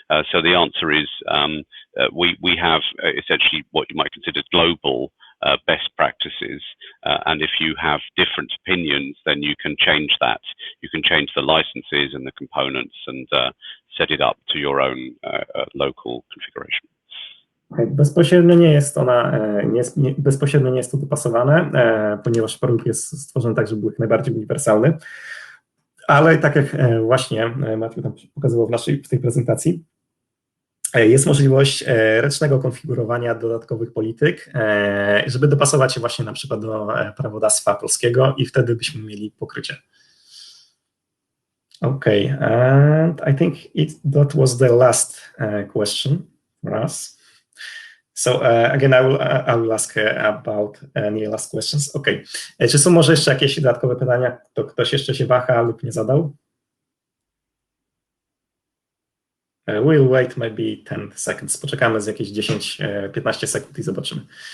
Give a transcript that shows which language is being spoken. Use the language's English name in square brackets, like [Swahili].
[English] So the answer is we have essentially what you might consider global best practices, and if you have different opinions, then you can change that. You can change the licenses and the components and set it up to your own local configuration. [Polish] Bezpośrednio nie jest bezpośrednio nie jest to dopasowane, ponieważ produkt jest stworzony tak, żeby był jak najbardziej uniwersalny, ale tak jak właśnie Matthew tam pokazywał w tej prezentacji, jest możliwość ręcznego konfigurowania dodatkowych polityk, żeby dopasować się właśnie na przykład do prawodawstwa polskiego i wtedy byśmy mieli pokrycie. [English] Okay, and I think that was the last question for us. So again, I will ask about any last questions. Okay. [Polish] Czy są może jeszcze jakieś dodatkowe pytania? To ktoś jeszcze się waha lub nie zadał? [English] We'll wait maybe 10 seconds. [Polish] Poczekamy z jakieś 10-15 sekund i zobaczymy.